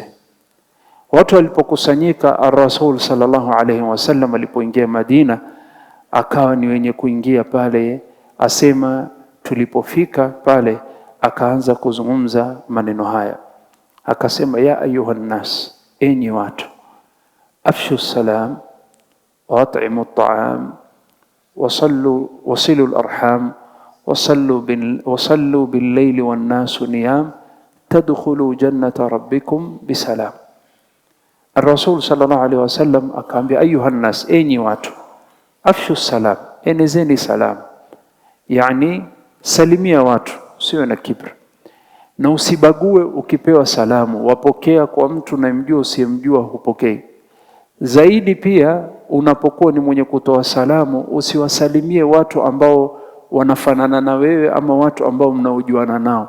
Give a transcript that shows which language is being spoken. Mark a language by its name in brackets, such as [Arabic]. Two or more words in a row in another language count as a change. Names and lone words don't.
[Swahili] Watu walipokusanyika, Ar-Rasul [Arabic] صلى الله عليه وسلم [Swahili] alipoingia Madina, akawa ni wenye kuingia pale. Asema tulipofika pale akaanza kuzungumza maneno haya. Akasema, [Arabic] يا أيها الناس, [Swahili] enyi watu, [Arabic] أفشوا السلام وأطعموا الطعام وصلوا الأرحام وصلوا بالليل والناس نيام تدخلوا جنة ربكم بسلام. [Swahili] Ar-Rasul [Arabic] صلى الله عليه وسلم [Swahili] akaambia, [Arabic] أيها الناس, [Swahili] enyi watu, [Arabic] أفشوا السلام, [Swahili] enezeni salam, yani salimia watu, usiwe na kibri na usibague. Ukipewa salamu wapokea kwa mtu unayemjua, usiyemjua hupokei. Zaidi pia unapokuwa ni mwenye kutoa salamu, usiwasalimie watu ambao wanafanana na wewe ama watu ambao mnaojuana nao.